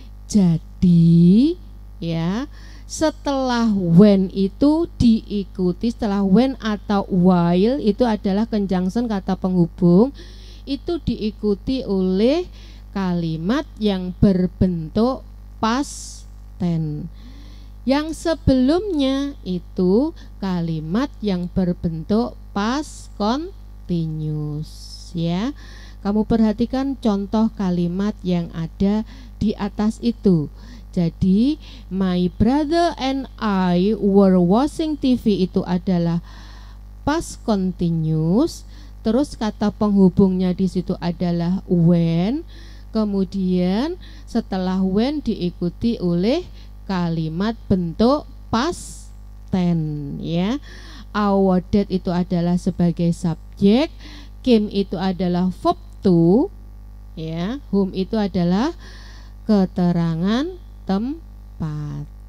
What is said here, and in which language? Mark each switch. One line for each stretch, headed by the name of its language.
Indonesian: Jadi ya, setelah when itu diikuti, setelah when atau while itu adalah conjunction kata penghubung, itu diikuti oleh kalimat yang berbentuk past tense. Yang sebelumnya itu kalimat yang berbentuk past continuous ya. Kamu perhatikan contoh kalimat yang ada di atas itu. Jadi
English: my brother and I were watching TV
Indonesian: itu adalah
English: past continuous.
Indonesian: Terus kata penghubungnya di situ adalah when. Kemudian setelah when diikuti oleh kalimat bentuk past tense ya. Our dad itu adalah sebagai subjek, came itu adalah verb to ya, home itu adalah keterangan tempat